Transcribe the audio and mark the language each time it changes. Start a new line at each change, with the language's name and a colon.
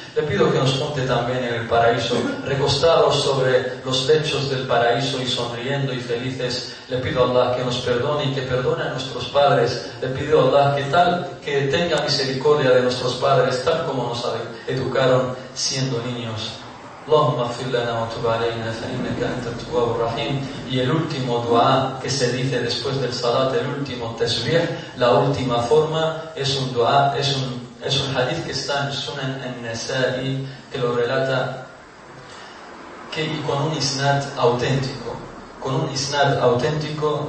Spanish: Le pido que nos junte también en el paraíso, recostados sobre los lechos del paraíso y sonriendo y felices. Le pido a Allah que nos perdone y que perdone a nuestros padres. Le pido a Allah que tal que tenga misericordia de nuestros padres, tal como nos educaron siendo niños.
Arabic: اللهم اغفر لنا وتب علينا فإنك أنت التواب الرحيم.
Spanish: Y el último dua que se dice después del salat, el último tasbih, la última forma, es un dua, es un hadith que está en Sunan An-Nasa'i, que lo relata con un isnad auténtico.